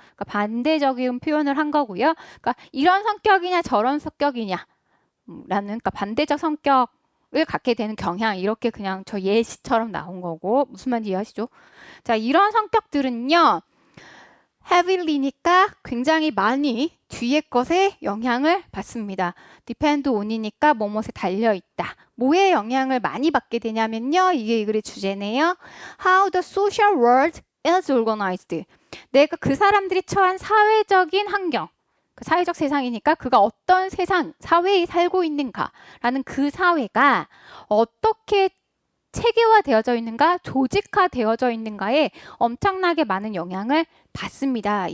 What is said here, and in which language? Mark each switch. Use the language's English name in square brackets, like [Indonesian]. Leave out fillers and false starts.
[Korean] 그러니까 반대적인 표현을 한 거고요. 그러니까 이런 성격이냐 저런 성격이냐 라는 그러니까 반대적 성격을 갖게 되는 경향 이렇게 그냥 저 예시처럼 나온 거고 무슨 말인지 이해하시죠? 자, 이런 성격들은요. heavily니까 굉장히 많이 뒤에 것에 영향을 받습니다. [English] depend on [Korean] 이니까 뭐뭐에 달려있다. 뭐에 영향을 많이 받게 되냐면요. 이게 이 글의 주제네요. [English] How the social world is organized. [Korean] 내가 그 사람들이 처한 사회적인 환경, 그 사회적 세상이니까 그가 어떤 세상, 사회에 살고 있는가라는 그 사회가 어떻게 체계화되어져 있는가, 조직화되어져 있는가에 엄청나게 많은 영향을 받습니다.